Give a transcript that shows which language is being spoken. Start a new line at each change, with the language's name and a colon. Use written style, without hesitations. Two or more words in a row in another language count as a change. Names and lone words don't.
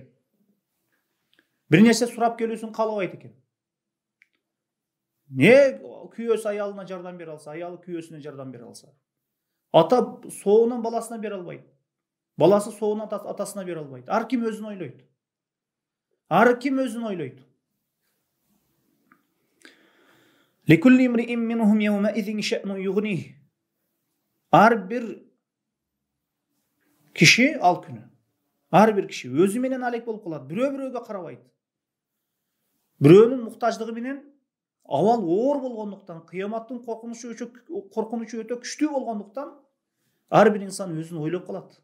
Kyrgyz: Бир нерсе сурап келүүсүн каалабайт экен. Не күйөөсү аялына жардам бере алса, аялы күйөөсүнө жардам бере алса. Ата соонун баласына бере албайт. Баласы соонун атасына бере албайт. Ар ким өзүн ойлойт. Ар ким өзүн ойлойт.
Arabic: لكل امرئ منهم يومئذ شأن يغنيه.
Kyrgyz: Ар бир киши ал күнү, ар бир киши өзү менен алек болуп калат. Бирөө-бирөөгө карабайт. Бирөөнүн муктаждыгы менен абал оор болгондуктан, кыяматтын коркунучу өтө күчтүү болгондуктан, ар бир инсан өзүн ойлоп калат.